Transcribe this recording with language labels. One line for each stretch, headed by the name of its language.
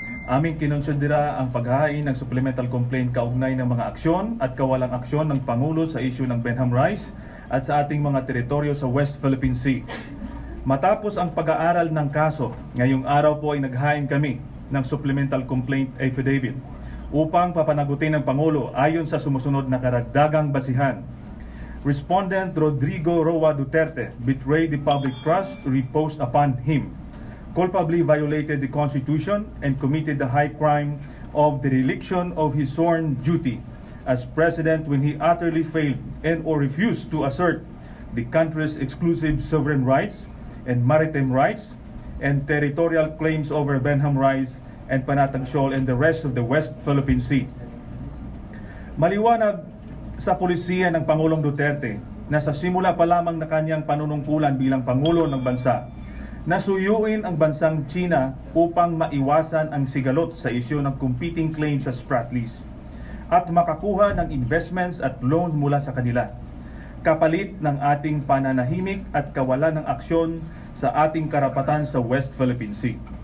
Filipino: Aming kinonsidera ang paghain ng supplemental complaint kaugnay ng mga aksyon at kawalang aksyon ng Pangulo sa issue ng Benham Rice at sa ating mga teritoryo sa West Philippine Sea. Matapos ang pag-aaral ng kaso, ngayong araw po ay naghain kami ng supplemental complaint affidavit upang papanagutin ng Pangulo ayon sa sumusunod na karagdagang basihan.
English: Respondent Rodrigo Roa Duterte betrayed the public trust reposed upon him, culpably violated the Constitution, and committed the high crime of dereliction of his sworn duty as President when he utterly failed and or refused to assert the country's exclusive sovereign rights and maritime rights and territorial claims over Benham Rice and Panatag Shoal and the rest of the West Philippine Sea.
Filipino: Maliwanag sa pulisiya ng Pangulong Duterte na sa simula pa lamang na kanyang panunungkulan bilang Pangulo ng bansa, nasuyuin ang bansang China upang maiwasan ang sigalot sa isyu ng
English: competing claims
Filipino: sa Spratlys at makakuha ng investments at loans mula sa kanila, kapalit ng ating pananahimik at kawalan ng aksyon sa ating karapatan sa West Philippine Sea.